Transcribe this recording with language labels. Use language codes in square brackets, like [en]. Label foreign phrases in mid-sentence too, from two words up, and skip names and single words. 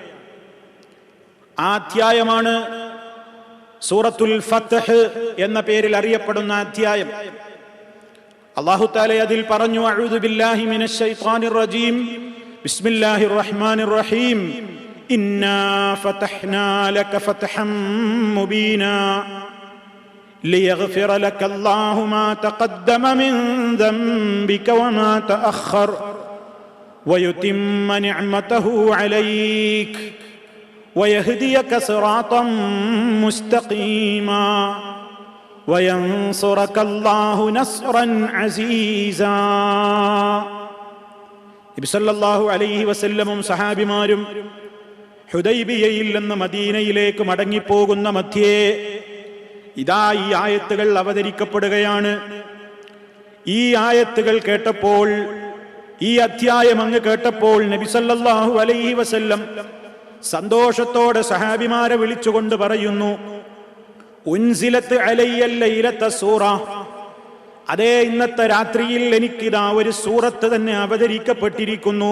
[ml] ആ അധ്യായമാണ് സൂറത്തുൽ ഫത്ഹ് എന്ന പേരിൽ അറിയപ്പെടുന്ന അധ്യായം. അല്ലാഹു തആല അതിൽ പറഞ്ഞു, [ar] أعوذ بالله من الشيطان الرجيم بسم الله الرحمن الرحيم إنا فتحنا لك فتحا مبينا ليغفر لك الله ما تقدم من ذنبك وما تأخر ويتم نعمته عليك ويهديك صراطا مستقيما وينصرك الله نصرا عزيزا. [ml] നബി [ar] صلى الله عليه وسلم [ml] സഹാബിമാരും ഹുദൈബിയയിൽ നിന്ന് മദീനയിലേക്ക് മടങ്ങിപ്പോകുന്ന മധ്യേ ഇതാ ഈ ആയത്തുകൾ അവതരിക്കപ്പെടുകയാണ്. ഈ ആയത്തുകൾ കേട്ടപ്പോൾ, ഈ അധ്യായം അങ്ങ് കേട്ടപ്പോൾ നബി [ar] صلى الله عليه وسلم [ml] സന്തോഷത്തോടെ സഹാബിമാരെ വിളിച്ചുകൊണ്ട് പറയുന്നു, [ar] أنزلت علي الليلة سورة, [ml] അതേ ഇന്നത്തെ രാത്രിയിൽ എനിക്കിതാ ഒരു സൂറത്ത് തന്നെ അവതരിക്കപ്പെട്ടിരിക്കുന്നു.